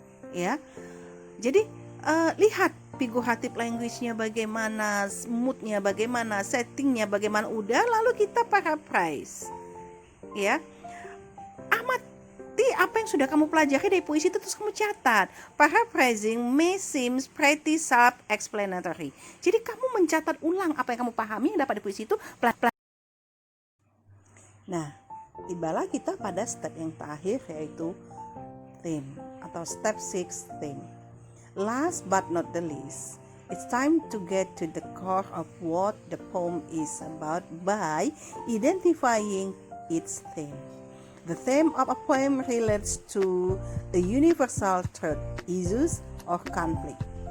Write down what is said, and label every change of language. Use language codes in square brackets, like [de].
[id] Ya. Jadi lihat figuratif language-nya bagaimana, mood-nya bagaimana, setting-nya bagaimana, udah lalu kita paraphrase. Ya. Amati apa yang sudah kamu pelajari dari puisi itu terus kamu catat. [en] Paraphrasing may seem pretty self-explanatory. [id] Jadi kamu mencatat ulang apa yang kamu pahami yang dapat di puisi itu pelan-pelan. Nah, tibalah kita pada step yang terakhir, yaitu theme atau step 6 theme. [en] Last but not the least, it's time to get to the core of what the poem is about by identifying its theme. The theme of a poem relates to a universal truth, issues, or conflict.